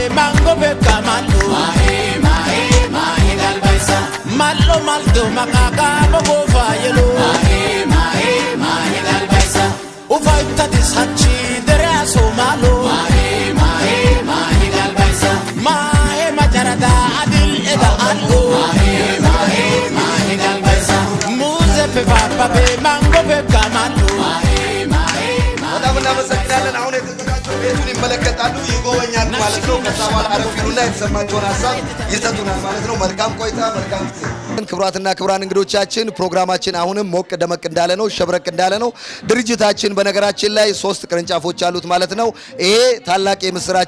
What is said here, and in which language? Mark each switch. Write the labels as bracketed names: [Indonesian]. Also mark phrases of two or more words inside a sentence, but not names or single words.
[Amharic] mango pe kamalo Mahe galbaisa Malo maldo makaga mogofa yelo Mahe galbaisa Ufaita dishachi deraso malo Mahe galbaisa Mahe majarada adil eda alo Mahe galbaisa Muze pe papa pe mango pe kamalo በጣም እናመሰግናለን። አሁን የተዘጋጀው ቤቱን ይመለከታሉ፣ ይጎበኛሉ ማለት ነው። ከዛ በኋላ አረፍ ይሉና የተሰማቸውን ሀሳብ ይሰጡናል ማለት ነው። መልካም ቆይታ፣ መልካም ጊዜ ክብራትና ክብራን እንግዶቻችን ፕሮግራማችን አሁንም ሞቅ ደመቅ እንዳለ ነው፣ ሸብረቅ እንዳለ ነው። ድርጅታችን በነገራችን ላይ 3 ቅርንጫፎች አሉት ማለት ነው። ይሄ ታላቅ የምስራች